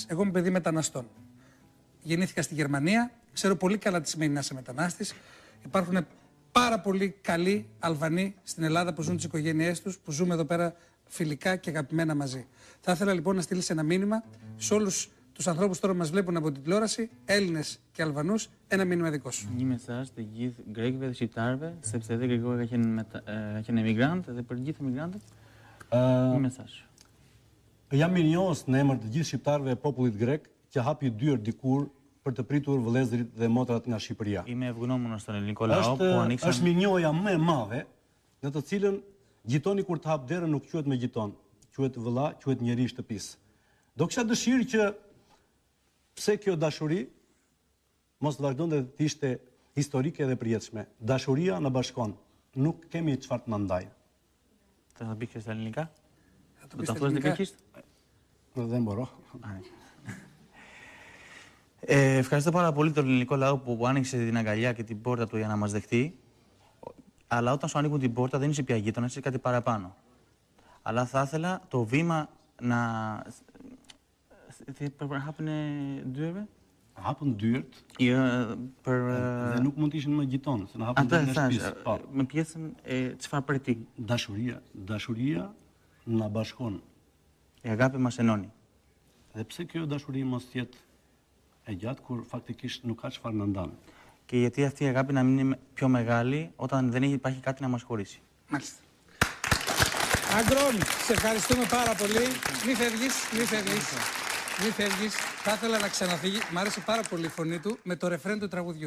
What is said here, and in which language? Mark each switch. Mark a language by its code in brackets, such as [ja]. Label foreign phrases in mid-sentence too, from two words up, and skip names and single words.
[el] Εγώ είμαι παιδί μεταναστών. Γεννήθηκα στη Γερμανία, ξέρω πολύ καλά τι σημαίνει να είσαι μετανάστης. Υπάρχουν πάρα πολύ καλοί Αλβανοί στην Ελλάδα που ζουν τις οικογένειές τους, που ζούμε εδώ πέρα φιλικά και αγαπημένα μαζί. Θα ήθελα λοιπόν να στείλεις ένα μήνυμα σε όλους τους ανθρώπους που τώρα μας βλέπουν από την τηλεόραση, Έλληνες και Αλβανούς, ένα μήνυμα δικό σου. [sq] Një mesazh të gjithë grekëve dhe shqiptarëve, sepse edhe grekëve ka qenë emigrant dhe për gjithë emigrantët. Një mesazh. Jam mirënjohës në emër të gjithë shqiptarëve e popullit grek që hapi dyert dikur për të pritur vëllezërit dhe motrat nga Shqipëria. Είμαι ευγνώμονας στον ελληνικό λαό που ανοίξαν. Është mirënjohja më e madhe në të cilën gjitoni kur të hap derën nuk quhet me gjiton, quhet vëlla, quhet njeri i shtëpisë. Do kisha dëshirë që pse kjo dashuri mos të vazhdonte të ishte historike dhe përjetshme. Dashuria na bashkon. Nuk kemi çfarë të na ndajë. [el] Θα τα πεις και στα ελληνικά. Θα το πεις στα ελληνικά. Δεν μπορώ. Ευχαριστώ πάρα πολύ τον ελληνικό λαό που άνοιξε την αγκαλιά και την πόρτα του για να μας δεχτεί. Αλλά όταν σου ανοίγουν την πόρτα δεν είσαι πια γείτονας, είσαι κάτι παραπάνω. Αλλά θα ήθελα το βήμα να... [sq] Hapën e dyerve? Hapën dyert. Dhe nuk mund të ishin më gjiton, se na hapën dyert në shtëpi. Me pjesën e çfarë prej ti? Dashuria na bashkon. [el] Η αγάπη μας ενώνει. [sq] Dhe pse kjo dashuri mos jetë e gjatë kur faktikisht nuk ka çfarë na ndan. [el] Και γιατί αυτή η αγάπη να μην είναι πιο μεγάλη όταν δεν υπάρχει κάτι να μας χωρίσει. Μάλιστα. Αγκρόν, σε ευχαριστούμε πάρα πολύ. Μη φεύγεις. Θα ήθελα να ξαναφύγει. Μ' άρεσε πάρα πολύ η φωνή του με το ρεφρέν του τραγουδιού.